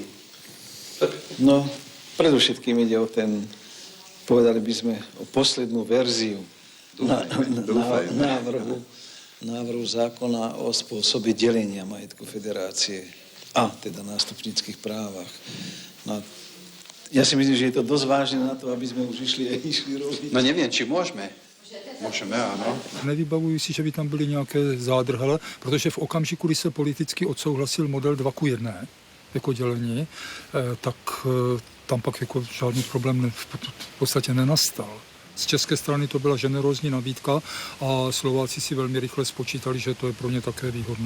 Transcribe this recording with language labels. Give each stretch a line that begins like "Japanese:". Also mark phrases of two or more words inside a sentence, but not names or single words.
Slovak: No, predovšetkým ide o ten, povedali by sme, o poslednú verziu návrhu zákona o spôsobe delenia majetku federácie a teda nástupnických právach. No, ja si myslím, že je to dosť vážne na to, aby sme už išli robiť. No neviem, či môžeme.
Czech: Můžeme, ano. Nevybavuji si, že by tam byly nějaké zádrhele, protože v okamžiku, kdy se politicky odsouhlasil model 2:1, jako dělení, tak tam pak jako žádný problém v podstatě nenastal. Z české strany to byla generózní nabídka a Slováci si velmi rychle spočítali, že to je pro ně také výhodné.